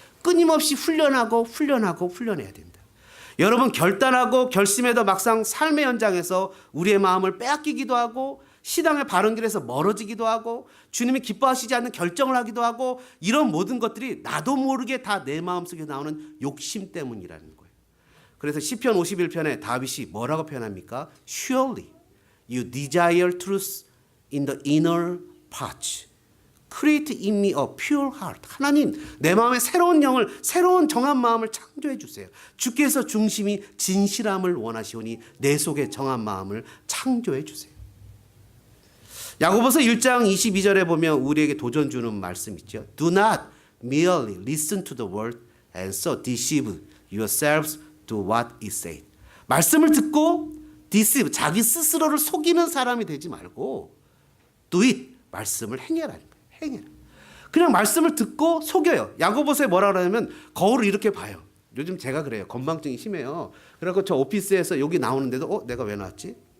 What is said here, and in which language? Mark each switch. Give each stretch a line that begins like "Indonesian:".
Korean: 끊임없이 훈련하고 훈련해야 된다. 여러분, 결단하고 결심해도 막상 삶의 현장에서 우리의 마음을 빼앗기기도 하고 신앙의 바른 길에서 멀어지기도 하고 주님이 기뻐하시지 않는 결정을 하기도 하고 이런 모든 것들이 나도 모르게 다 내 마음속에 나오는 욕심 때문이라는 거예요. 그래서 시편 51편에 다윗이 뭐라고 표현합니까?
English: Surely you desire truth in the inner parts. Create in me a pure heart.
Korean: 하나님, 내 마음에 새로운 영을, 새로운 정한 마음을 창조해 주세요. 주께서 중심이 진실함을 원하시오니 내 속에 정한 마음을 창조해 주세요. 야고보서 1장 22절에 보면 우리에게 도전 주는 말씀 있죠.
English: Do not merely listen to the word and so deceive yourselves to what is said.
Korean: 말씀을 듣고 deceive, 자기 스스로를 속이는 사람이 되지 말고 do it, 말씀을 행해라는 거예요. 행해라. 그냥 말씀을 듣고 속여요. 야고보서에 뭐라 그러냐면 거울을 이렇게 봐요. 요즘 제가 그래요. 건망증이 심해요. 그래서 저 오피스에서 여기 나오는데도 내가 왜 나왔지?